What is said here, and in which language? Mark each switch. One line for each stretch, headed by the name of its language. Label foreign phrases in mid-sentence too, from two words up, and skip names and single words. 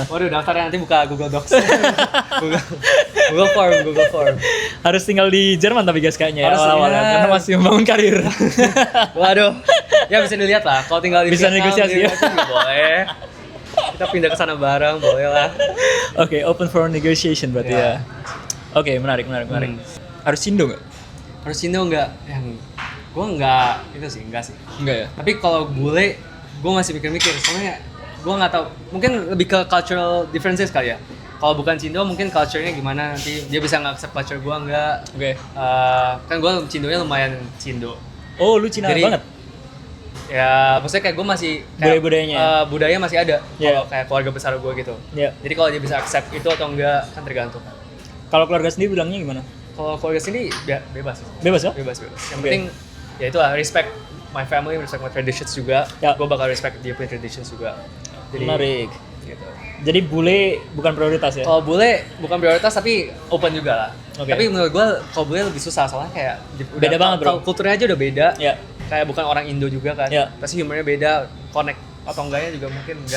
Indonesian: Waduh, daftarnya nanti buka Google Docs. Google Form. Harus tinggal di Jerman tapi guys kayaknya awal-awal karena masih membangun karir. Waduh. Ya bisa dilihat lah, kalau tinggal di bisa Vietnam, negosiasi ya. Boleh. Kita pindah ke sana bareng, boleh lah.
English: Open for negotiation
Indonesian: berarti ya. Menarik. Harus Indo nggak? Harus Indo nggak? Gue nggak, itu sih, enggak sih. Enggak ya? Tapi kalau bule, gue masih mikir-mikir. Soalnya gue nggak tahu, mungkin lebih ke
English: cultural differences
Indonesian: kali ya. kalau bukan Cindo mungkin culture-nya gimana nanti dia bisa nge-accept culture gue enggak. Oke. Kan gue Cindonya lumayan Cindo. Oh, lu Cina Jadi, banget. Ya maksudnya kayak gue masih kayak, Budaya-budayanya. budaya masih ada Yeah. kalau kayak keluarga besar gue gitu. Iya. Jadi kalau dia bisa accept itu atau enggak kan tergantung. Kalau keluarga sendiri bilangnya gimana? Kalau keluarga sini ya bebas. Bebas ya? Bebas. Yang Oke. penting ya itulah
English: respect my family, respect my traditions juga.
Indonesian: Ya. Gue bakal respect dia punya traditions juga. Jadi Menarik. gitu. Jadi bule bukan prioritas ya? Kalau bule bukan prioritas tapi open juga lah. Oke. Tapi menurut gue kalau bule lebih susah soalnya kayak Beda banget, bro. Kulturnya aja udah beda. Ya. Kayak bukan orang Indo juga kan. Ya. Pasti humornya beda, connect atau enggaknya juga mungkin enggak